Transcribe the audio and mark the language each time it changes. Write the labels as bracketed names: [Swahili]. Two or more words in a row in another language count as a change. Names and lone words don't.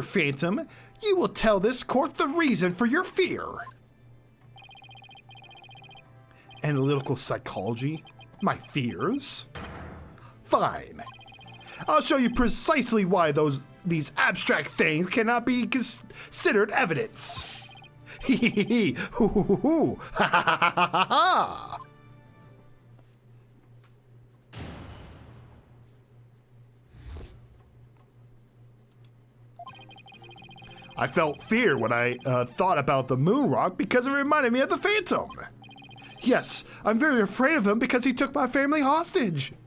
[English] Phantom, you will tell this court the reason for your fear. Analytical psychology? My fears? Fine. I'll show you precisely why these abstract things cannot be considered evidence. Hee hee hee hee. Hoo hoo hoo hoo. Ha ha ha ha ha ha. I felt fear when I thought about the moon rock because it reminded me of the Phantom. Yes, I'm very afraid of him because he took my family hostage.